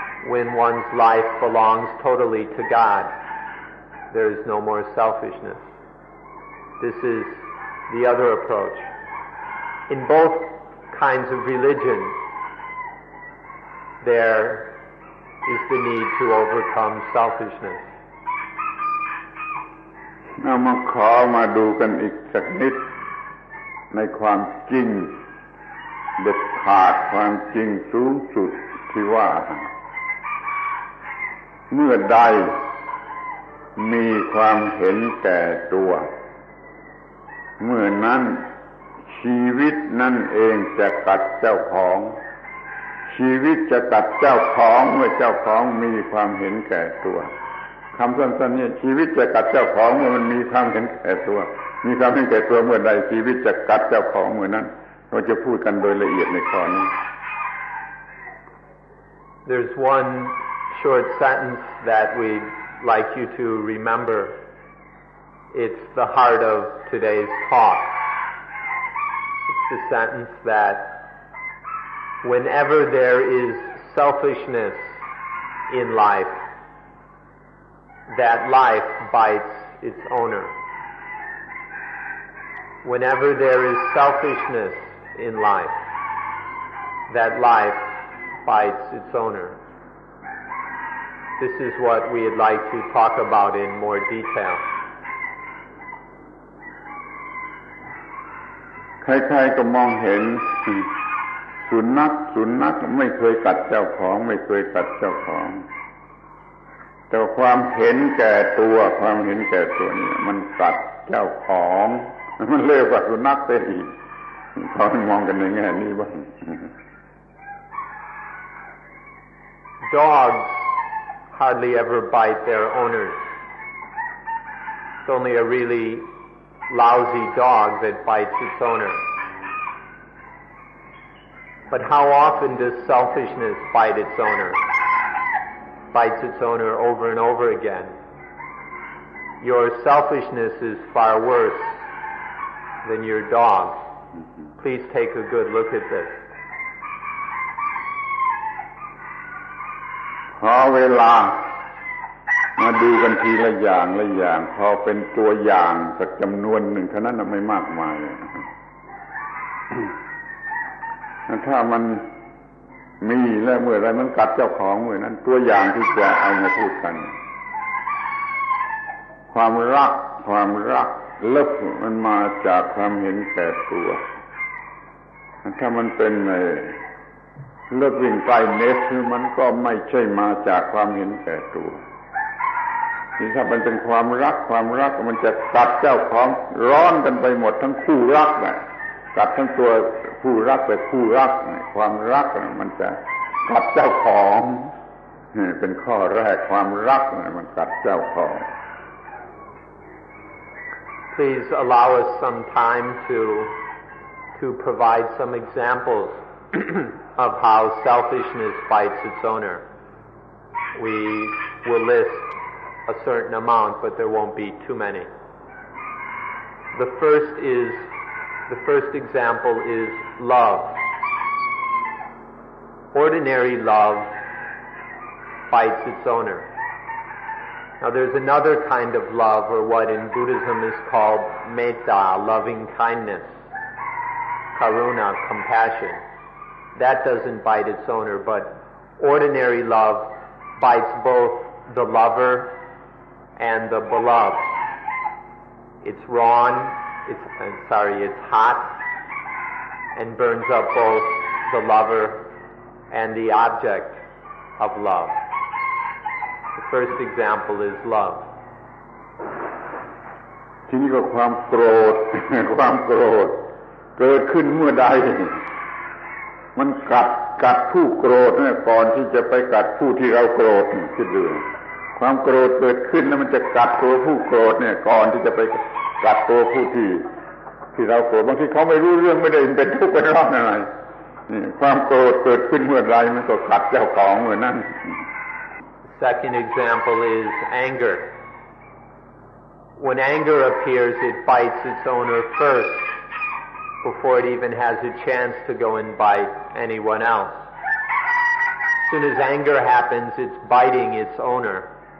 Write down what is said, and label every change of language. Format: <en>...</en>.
<en>When one's life belongs totally to God, there is no more selfishness. This is the other approach. In both kinds of religion, there is the need to overcome selfishness.</en> <th>เอามาดูกันอีกสักนิดในความจริงเด็ดขาดความจริงสูงสุดที่ว่าเมื่อใดมีความเห็นแก่ตัว เมื่อนั้นชีวิตนั่นเองจะกัดเจ้าของชีวิตจะกัดเจ้าของเมื่อเจ้าของมีความเห็นแก่ตัวคำสั้นๆนี้ชีวิตจะกัดเจ้าของเมื่อมันมีความเห็นแก่ตัวมีความเห็นแก่ตัวเมื่อใดชีวิตจะกัดเจ้าของเมื่อนั้นเราจะพูดกันโดยละเอียดในข้อนี้</th> <en>There's one short sentence that we'd like you to remember. It's the heart of today's talk. It's the sentence that whenever there is selfishness in life, that life bites its owner. Whenever there is selfishness in life, that life bites its owner. This is what we'd like to talk about in more detail.</en> <th>ใครๆก็มองเห็นสุนัขไม่เคยกัดเจ้าของไม่เคยกัดเจ้าของแต่ความเห็นแก่ตัวนี่มันกัดเจ้าของมันเลวกว่าสุนัขไปอีกเขามองกันในแง่นี้บ้าง</th> <en>Dogs hardly ever bite their owners. It's only a really lousy dog that bites its owner. But how often does selfishness bite its owner? Bites its owner over and over again. Your selfishness is far worse than your dog. Please take a good look at this.</en> <th>ขอเวลามาดูกันทีละอย่างละอย่างพอเป็นตัวอย่างสักจำนวนหนึ่งเท่านั้นไม่มากมาย ถ้ามันมีแล้วเมื่อไรมันกัดเจ้าของเมื่อนั้นตัวอย่างที่จะเอามาพูดกัน ความรักเลิกมันมาจากความเห็นแก่ตัวถ้ามันเป็นเลิกวิ่งไกลเนสมันก็ไม่ใช่มาจากความเห็นแก่ตัวที่ถ้ามันเป็นความรักมันจะกัดเจ้าของร้อนกันไปหมดทั้งคู่รักน่ะกัดทั้งตัวผู้รักและคู่รักความรักมันจะกัดเจ้าของเป็นข้อแรกความรักมันกัดเจ้าของ</th> <en>Please allow us some time to provide some examples of how selfishness bites its owner. We will list a certain amount, but there won't be too many. The first example is love. Ordinary love bites its owner. Now there's another kind of love, or what in Buddhism is called metta, loving kindness, karuna, compassion. That doesn't bite its owner, but ordinary love bites both the lover and the beloved. It's it's hot and burns up both the lover and the object of love. The first example is love.</en> <th>ทีนี้ก็ความโกรธ ความโกรธเกิดขึ้นเมื่อใดมันกัดผู้โกรธเนี่ยก่อนที่จะไปกัดผู้ที่เราโกรธคิดดูความโกรธเกิดขึ้นแล้วมันจะกัดตัวผู้โกรธเนี่ยก่อนที่จะไปกัดตัวผู้ที่เราโกรธบางทีเขาไม่รู้เรื่องไม่ได้เป็นทุกข์เป็นร้อนอะไรนี่ความโกรธเกิดขึ้นเมื่อไรมันก็กัดเจ้าของเมื่อนั้น</th> <en>Second example is anger. When anger appears, it bites its owner first before it even has a chance to go and bite anyone else. As soon as anger happens, it's biting its owner.</en>